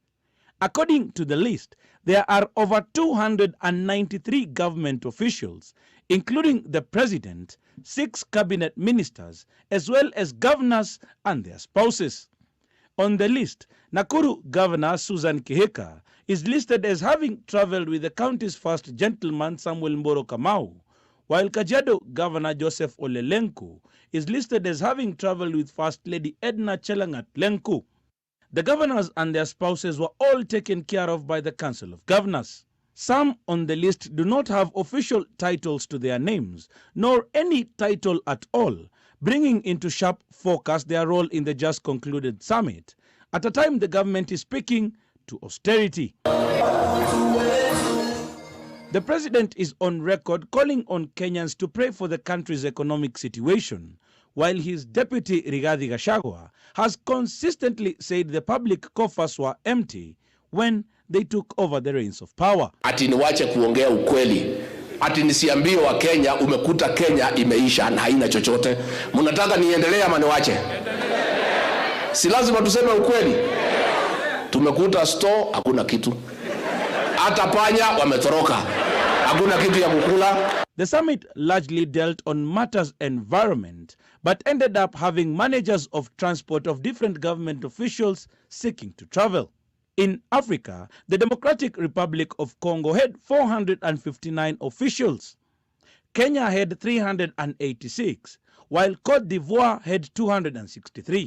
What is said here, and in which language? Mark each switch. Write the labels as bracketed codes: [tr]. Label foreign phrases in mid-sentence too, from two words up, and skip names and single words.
[en] According to the list, there are over 293 government officials, including the president, 6 cabinet ministers, as well as governors and their spouses. On the list, Nakuru Governor Susan Kihika is listed as having traveled with the county's first gentleman Samuel Mboro Kamau, while Kajiado Governor Joseph Ole Lenku is listed as having traveled with First Lady Edna Chelangat Lenku. The governors and their spouses were all taken care of by the Council of Governors. Some on the list do not have official titles to their names, nor any title at all, bringing into sharp focus their role in the just concluded summit, at a time the government is speaking to austerity. The president is on record calling on Kenyans to pray for the country's economic situation, while his deputy Rigathi Gachagua has consistently said the public coffers were empty when they took over the reins of power. [sw] Ati niwache kuongea ukweli. Ati nisiambie wa Kenya umekuta Kenya imeisha na haina chochote. Mnataka niendelee ama niwache? Si lazima tuseme ukweli. Tumekuta store hakuna kitu. Hata panya wametoroka. hakuna kitu ya kukula. [en] The summit largely dealt on matters environment, but ended up having managers of transport of different government officials seeking to travel. In Africa, the Democratic Republic of Congo had 459 officials. Kenya had 386, while Cote d'Ivoire had 263.